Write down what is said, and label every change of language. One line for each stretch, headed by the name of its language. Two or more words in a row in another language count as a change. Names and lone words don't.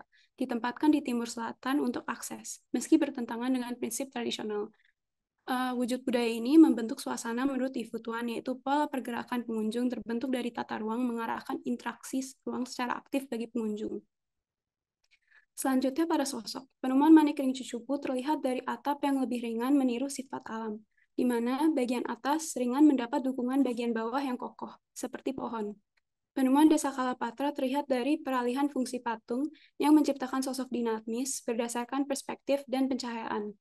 Indonesian: Ditempatkan di timur selatan untuk akses, meski bertentangan dengan prinsip tradisional. Wujud budaya ini membentuk suasana menurut Ifu Tuan, yaitu pola pergerakan pengunjung terbentuk dari tata ruang mengarahkan interaksi ruang secara aktif bagi pengunjung. Selanjutnya pada sosok. Penemuan manik ring cucupu terlihat dari atap yang lebih ringan meniru sifat alam, di mana bagian atas ringan mendapat dukungan bagian bawah yang kokoh, seperti pohon. Penemuan Desa Kalapatra terlihat dari peralihan fungsi patung yang menciptakan sosok dinamis berdasarkan perspektif dan pencahayaan.